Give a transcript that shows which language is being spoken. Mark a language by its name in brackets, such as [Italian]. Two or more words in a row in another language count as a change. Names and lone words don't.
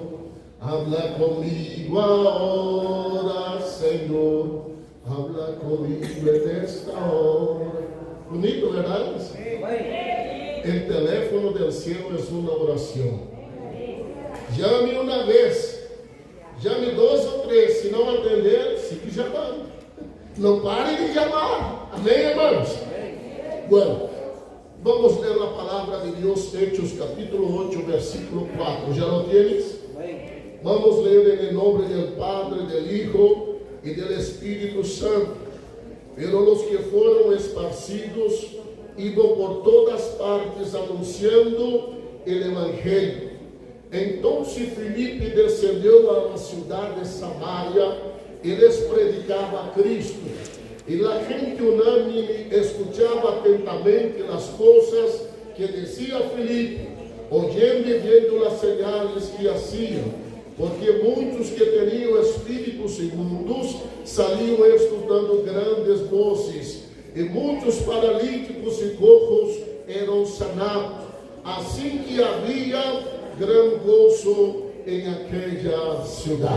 [Spanish] Habla conmigo ahora, Señor. Habla conmigo en esta hora. Bonito, ¿verdad? El teléfono del cielo es una oración. Llame una vez, llame dos o tres. [Portuguese] Se não atender, siga chamando. Não pare de chamar. Amém, irmãos? Bueno. Vamos ler a palavra de Deus, [Spanish] Hechos capítulo 8, versículo 4. ¿Ya lo tienes? Vamos leer en el nombre del Padre, del Hijo y del Espíritu Santo. Pero los que fueron esparcidos iban por todas partes anunciando el Evangelio. Entonces Filipe descendió a la ciudad de Samaria y les predicaba a Cristo. [Portuguese] E a gente unânime escutava atentamente as coisas que dizia Filipe, oyendo e vendo as [Spanish] señales que hacía, [Portuguese] porque muitos que tinham espíritos imundos saliam escutando grandes vozes, e muitos paralíticos e cojos eram sanados. Assim que havia grande gozo em aquela cidade.